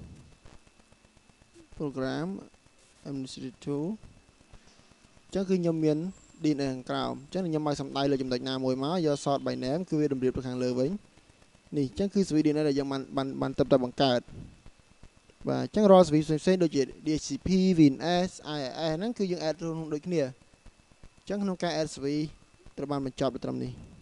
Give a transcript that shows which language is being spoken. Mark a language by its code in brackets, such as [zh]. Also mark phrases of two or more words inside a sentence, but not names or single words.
[en] program administrator [km] អញ្ចឹងគឺខ្ញុំមាន DNS ខាងក្រោមអញ្ចឹងខ្ញុំឲ្យសំដៅលើចំណុចណាមួយមកយក [en] sort by name [km] គឺវាតម្រៀបទៅខាងលើវិញនេះអញ្ចឹងគឺ [en] service DNS [km] ដែលយើងបានទៅបង្កើតបាទអញ្ចឹងរាល់ service ផ្សេងៗដូចជា DHCP WinS IIS ហ្នឹងគឺយើង add រួមដូចគ្នាអញ្ចឹងក្នុងការ [en] add service [km] ត្រូវបានបញ្ចប់ទៅត្រឹមនេះ